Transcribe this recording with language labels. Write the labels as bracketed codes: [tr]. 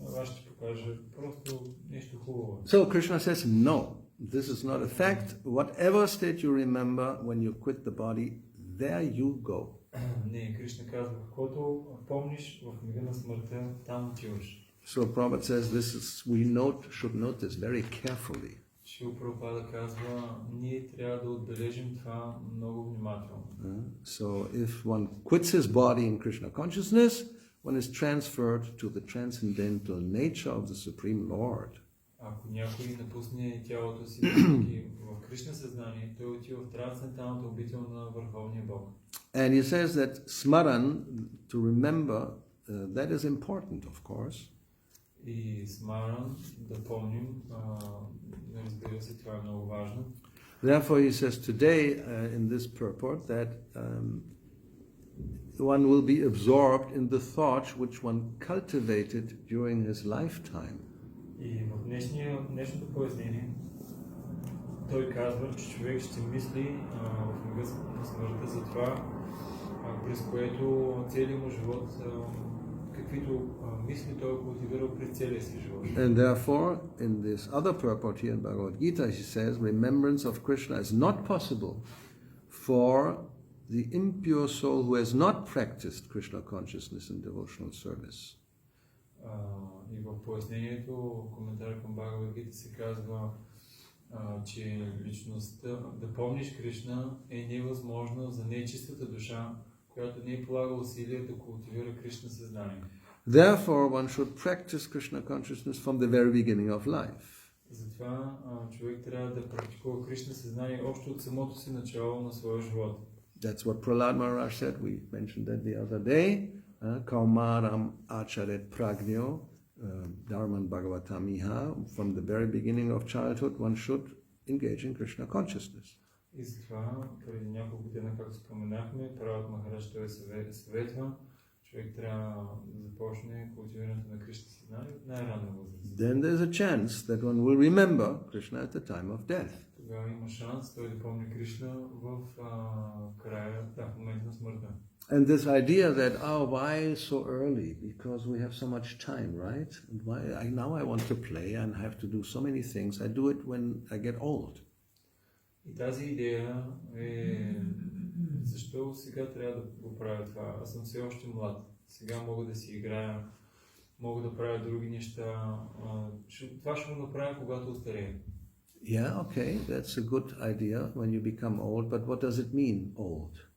[bg] Аз ще покажа просто нещо хубаво. [en] So Krishna says, no. This is not a fact. Whatever state you remember when you quit the body, there you go. [bg] Не, Кришна казва, каквото помниш в мига на смъртта, там отиваш. [en] So Prabhupada says we should note this very carefully. [bg] Шрила Прабхупада казва, ние трябва да отбележим това много внимателно. [en] So if one quits his body in Krishna consciousness, one is transferred to the transcendental nature of the Supreme Lord. [bg] Ако някой напусне тялото си в Кришна съзнание, той отива в трансценденталната обител на Върховния Бог. [en] And he says that smaran, to remember, that is important, of course. [bg] И смаран, да помним, разбира се, това е много важно. [en] Therefore he says today in this purport that one will be absorbed in the thoughts which one cultivated during his lifetime. [bg] И в днешното пояснение той казва, че човек ще мисли в мига на смъртта за това, през което целият му живот, каквито мисли той е култивирал през целия си живот. [en] And therefore, in this other purport here in Bhagavad Gita, he says, remembrance of Krishna is not possible for the impure soul who has not practiced Krishna consciousness in devotional service. [bg] И в пояснението, коментар към Бхагавад Гита се казва, че личността, да помниш Кришна е невъзможно за нечистата душа, която не е полагала усилия да култивира Кришна съзнание. [en] Therefore, one should practice Krishna consciousness from the very beginning of life. [bg] Затова човек трябва да практикува Кришна съзнание още от самото си начало на своя живот. [en] That's what Prahlad Maharaj said. We mentioned that the other day. [sa] Kaumaram acharet pragnyo dharman bhagavatamiha. [en] From the very beginning of childhood, one should engage in Krishna consciousness. [bg] И затова, преди няколко дена, както споменахме, Прабхупада Махарадж той съветва, човек трябва да започне култивирането на Кришна съзнание от най-ранна възраст. [en] Then there's a chance that one will remember Krishna at the time of death. [bg] Тогава има шанс той да помни Кришна в края, в момента на смъртта. [en] And this idea that, why so early? Because we have so much time, right? And now I want to play and have to do so many things. I do it when I get old. [bg] И тази идея е, защо сега трябва да го правя това? Аз съм все още млад. Сега мога да си играя, мога да правя други неща. Това ще го направя, когато остарея. [en] Yeah, okay, that's a good idea when you become old, but what does it mean, old?